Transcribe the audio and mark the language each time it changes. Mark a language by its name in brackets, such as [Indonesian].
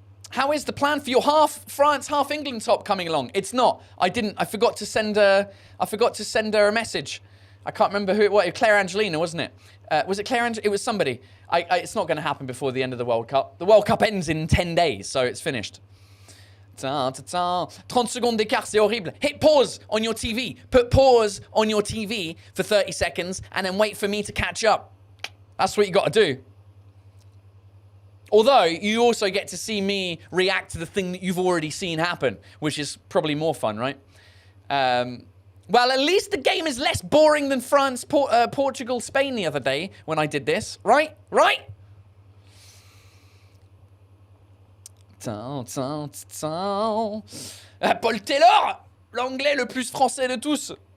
[English] How is the plan for your half France, half England top coming along? It's not. I forgot to send her a message. I can't remember who it was. Claire Angelina, wasn't it? Was it Claire Angelina? It was somebody. It's not going to happen before the end of the World Cup. The World Cup ends in 10 days, so it's finished. [French] 30 secondes d'écart, c'est horrible. [English] Hit pause on your TV. Put pause on your TV for 30 seconds and then wait for me to catch up. That's what you got to do. Although, you also get to see me react to the thing that you've already seen happen, which is probably more fun, right? Well, at least the game is less boring than France, Portugal, Spain the other day when I did this. Right? Right? [French] Paul Taylor, l'anglais le plus français de tous.